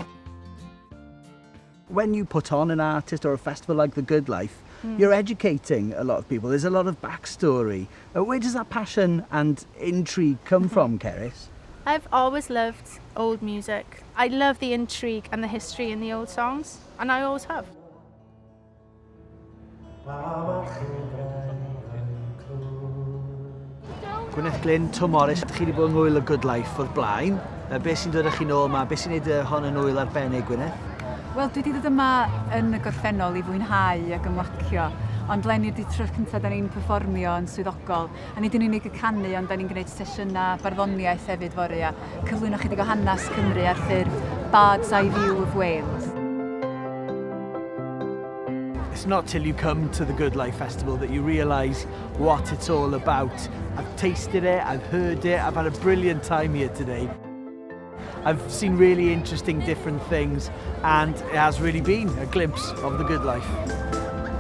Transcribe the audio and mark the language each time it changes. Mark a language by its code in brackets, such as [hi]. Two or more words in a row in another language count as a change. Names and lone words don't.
[en] When you put on an artist or a festival like The Good Life, you're educating a lot of people. There's a lot of backstory. Where does that passion and intrigue come from, Cerys? I've always loved old music. I love the intrigue and the history in the old songs, and I always have. [cy] Gwyneth Glyn, Tom Morris, chi wedi bod yn ŵyl y Good Life o'r blaen. Be sy'n dod â chi nôl yma? Be sy'n neud hon yn ŵyl arbennig, Gwyneth? Wel, dwi wedi dod yma yn y gorffennol i fwynhau ac ymlacio, ond lenni ydy tro'r cyntaf da ni'n perfformio yn swyddogol, a nid yn unig y canu, ond da ni'n gwneud sesiynau barddoniaeth hefyd fory, a cyflwyno chydig o hanes Cymru ar ffurf Bird's Eye View of Wales. [en] It's not till you come to the Good Life Festival that you realise what it's all about. I've tasted it, I've heard it, I've had a brilliant time here today. I've seen really interesting different things, and it has really been a glimpse of the Good Life.